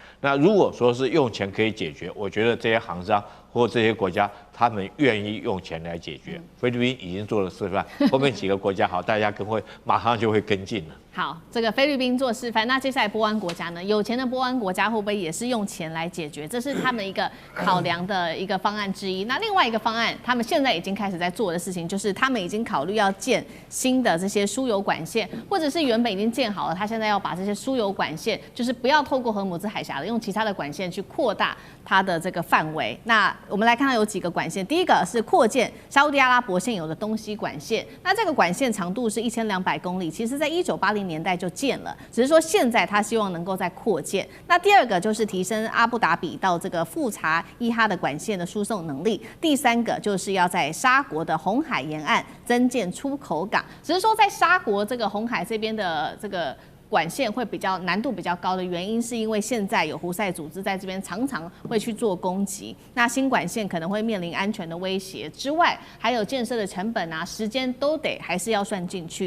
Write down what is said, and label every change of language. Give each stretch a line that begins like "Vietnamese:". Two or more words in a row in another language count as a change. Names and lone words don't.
Chinese: 那如果說是用錢可以解決，我覺得這些航商或這些國家，他們願意用錢來解決。菲律賓已經做了示範，後面幾個國家好，大家馬上就會跟進了。好，這個菲律賓做示範，那接下來波灣國家呢？有錢的波灣國家會不會也是用錢來解決？這是他們一個考量的一個方案之一。那另外一个方案，他們現在已經開始在做的事情，就是他們已經考慮要建新的這些輸油管線，或者是原本已經建好了，他現在要把這些輸油管線，就是不要透過荷姆茲海峽了，用其他的管線去擴大它的這個範圍。那我們來看到有幾個管線，第一個是擴建沙烏地阿拉伯現有的東西管線，那這個管線長度是1200公里，其實在1980年代就建了，只是說現在他希望能夠再擴建。那第二個就是提升阿布達比到這個富察伊哈的管線的輸送能力，第三個就是要在沙國的紅海沿岸增建出口港，只是說在沙國這個紅海這邊的這個管線會比較難度比較高的原因，是因為現在有胡塞組織在這邊常常會去做攻擊，那新管線可能會面臨安全的威脅之外，還有建設的成本啊、時間都還是要算進去。